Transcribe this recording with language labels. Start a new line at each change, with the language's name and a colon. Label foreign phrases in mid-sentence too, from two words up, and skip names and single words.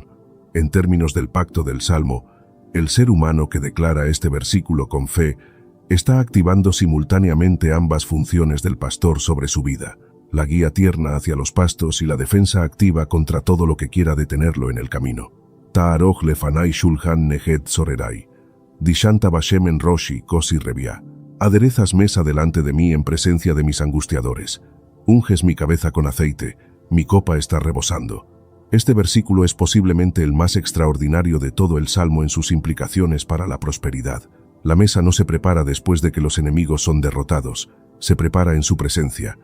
Spanish: En términos del pacto del Salmo, el ser humano que declara este versículo con fe está activando simultáneamente ambas funciones del pastor sobre su vida, la guía tierna hacia los pastos y la defensa activa contra todo lo que quiera detenerlo en el camino.
Hebrew: תערך לפני שלחן נגד צררי דשנת בשמן ראשי כוסי רויה.
Spanish: Aderezas mesa delante de mí en presencia de mis angustiadores. Unges mi cabeza con aceite, mi copa está rebosando. Este versículo es posiblemente el más extraordinario de todo el Salmo en sus implicaciones para la prosperidad. La mesa no se prepara después de que los enemigos son derrotados, se prepara en su presencia.